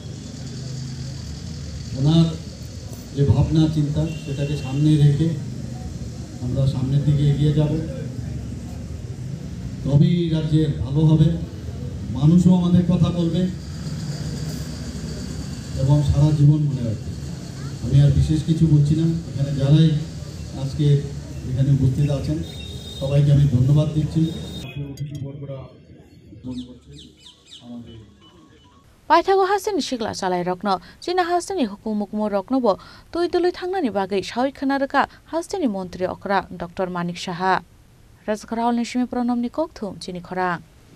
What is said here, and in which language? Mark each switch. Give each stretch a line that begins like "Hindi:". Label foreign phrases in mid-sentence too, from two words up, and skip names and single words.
Bangla: ওনার যে ভাবনা চিন্তা সেটাকে সামনে রেখে আমরা সামনের দিকে এগিয়ে যাব তবেই রাজ্যের ভালো হবে মানুষও আমাদের কথা বলবে এবং সারা জীবন মনে রাখবে আমি আর বিশেষ কিছু বলছি না এখানে যারাই আজকে এখানে উপস্থিত আছেন সবাইকে আমি ধন্যবাদ দিচ্ছি
Kok Borok: Paithago hasini shikla salai rokno China hasini hukumukmo rokno bo tuidului thangnani bagai shawi khanaraka hasini মন্ত্রী okra Dr. Manik Shaha Razgharal nishimi pronomni kokthum chini khora